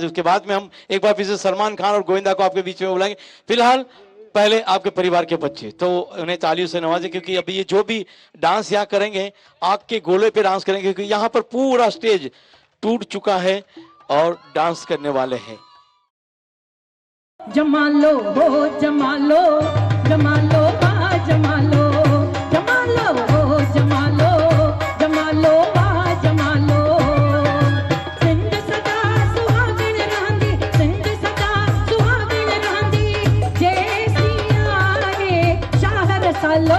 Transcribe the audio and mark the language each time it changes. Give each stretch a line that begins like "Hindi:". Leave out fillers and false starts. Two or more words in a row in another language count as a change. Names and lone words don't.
Hindi: उसके बाद में हम एक बार फिर से सलमान खान और गोविंदा को आपके बीच में बुलाएंगे। फिलहाल पहले आपके परिवार के बच्चे, तो उन्हें तालियों से नवाजें, क्योंकि अभी ये जो भी डांस यहाँ करेंगे आग के गोले पे डांस करेंगे, क्योंकि यहाँ पर पूरा स्टेज टूट चुका है और डांस करने वाले हैं।
Sindhi: जमालो हो जमालो, जमालो वाह जमालो, जमालो हो जमालो, जमालो वाह जमालो। सिंध सदा सुहागण रहंदी, सिंध सदा सुहागण रहंदी, जय सिया रे शाह रसालो।